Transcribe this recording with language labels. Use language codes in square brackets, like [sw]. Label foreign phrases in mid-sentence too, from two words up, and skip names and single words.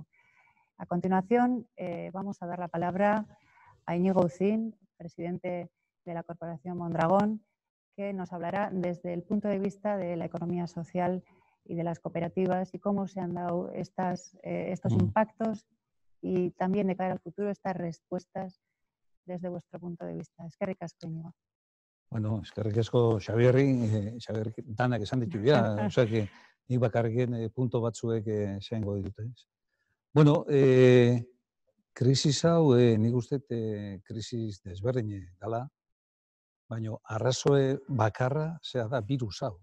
[es] A continuación, vamos a dar la palabra a Íñigo Ucín, presidente de la Corporación Mondragón, que nos hablará desde el punto de vista de la economía social y de las cooperativas y cómo se han dado estos impactos y también de cara al futuro estas respuestas desde vuestro punto de vista. [eu] Eskerrik asko, Íñigo. Bueno, eskerrik asko Xabierri, Xabier danak esan ditu dira, osea que nik bakarrik punto batzuek esango ditut, ez. Bueno, krisis hau nik uste krisis desberdin dela, baina arrazoe bakarra zera da virus hau.